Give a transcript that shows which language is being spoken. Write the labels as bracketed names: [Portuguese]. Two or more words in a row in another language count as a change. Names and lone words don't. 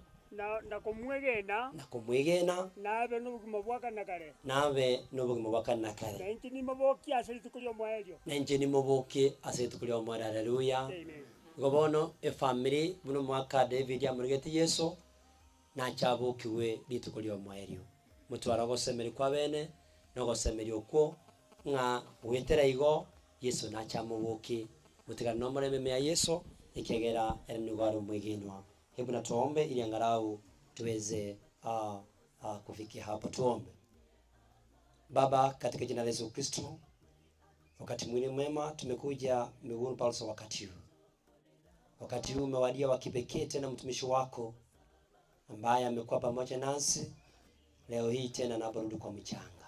[Gusii] na kumwegena nabe n'obugima bwakanakare nanche nimoboki ase rituko ria omwaerio haleluya igo bono efamily buno mwaka David amurigete Yesu nachabokiwe rituko ria omwaerio mutwara gosemeri kwa bene no gosemeri okwo ng'a gwetera igo Yesu nachamuboki mutigana no mureme ya Yesu ikegera enugaro mwegenwa. [Swahili] Hebu na tuombe ili angalau tuweze kufikia hapo. Tuombe. Baba, katika jina la Yesu Kristo, wakati mwingine mwema tumekuja miguuni pako wakati huu. Wakati huu umewadia wa kipekee tena mtumishi wako ambaye amekuwa pamoja nasi leo hii tena anaporudi kwa mchanga.